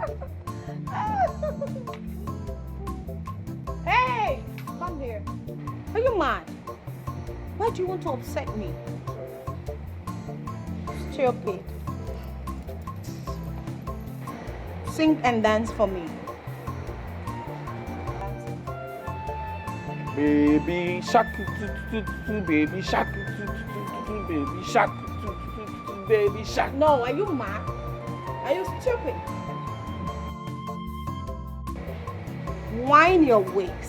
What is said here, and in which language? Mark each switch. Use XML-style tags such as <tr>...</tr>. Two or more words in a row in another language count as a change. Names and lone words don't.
<en>Hey, come here. Are you mad? Why do you want to upset me? Stupid. Sing and dance for me. Baby shark, baby shark, baby shark, baby shark. No, are you mad? Are you stupid? Wind your waist.</en>